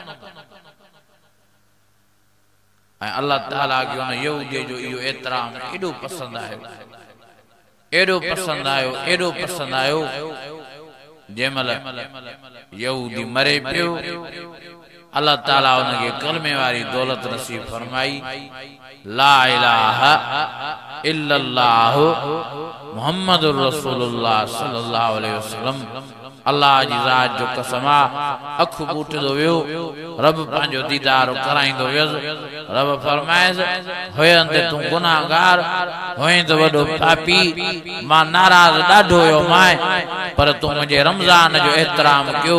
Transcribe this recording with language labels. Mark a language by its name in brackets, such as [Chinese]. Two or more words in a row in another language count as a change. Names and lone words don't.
[Sindhi] ऐं अल्लाह ताला खे उन यहूदी जो इहो एतराम एॾो पसंदि आयो, एॾो पसंदि आयो, एॾो पसंदि आयो। जंहिंमहिल यहूदी मरे पियो, अल्लाह ताला उनखे कलमे वारी दौलत नसीब फरमाई, [Arabic] لا إله إلا الله محمد رسول الله صلى الله عليه وسلم. [Sindhi] अल्लाह जी ज़ात जो कसम आहे, अख बूटदो वियो, रब पंहिंजो दीदार कराईंदो वियुसि। रब फरमाएस हुयं त तूं गुनाहगार हुएं त वॾो पापी, मां नाराज़ ॾाढो हुयो मां, पर तूं मुंहिंजे रमज़ान जो एहतराम कयो।